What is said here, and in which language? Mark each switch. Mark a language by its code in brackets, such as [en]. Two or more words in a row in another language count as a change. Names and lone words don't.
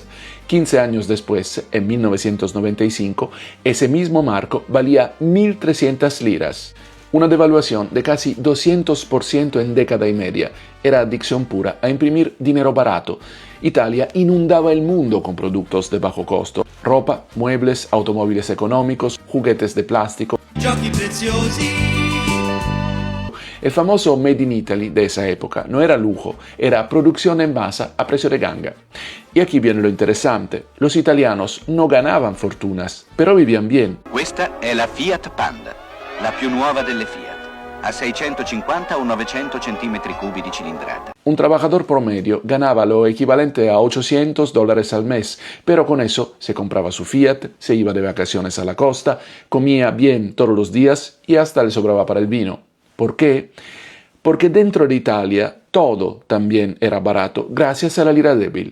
[es] 15 años después, en 1995, ese mismo marco valía 1.300 liras. Una devaluación de casi 200% en década y media. Era adicción pura a imprimir dinero barato. Italia inundaba el mundo con productos de bajo costo. Ropa, muebles, automóviles económicos, juguetes de plástico. Giochi preziosi. El famoso [en] Made in Italy [es] de esa época no era lujo, era producción en masa a precio de ganga. Y aquí viene lo interesante, los italianos no ganaban fortunas, pero vivían bien. [it] Questa è la Fiat Panda, la più nuova delle Fiat, a 650 o 900 cm3 di cilindrata. [es] Un trabajador promedio ganaba lo equivalente a $800 al mes, pero con eso se compraba su Fiat, se iba de vacaciones a la costa, comía bien todos los días y hasta le sobraba para el vino. ¿Por qué? Porque dentro de Italia todo también era barato gracias a la lira débil.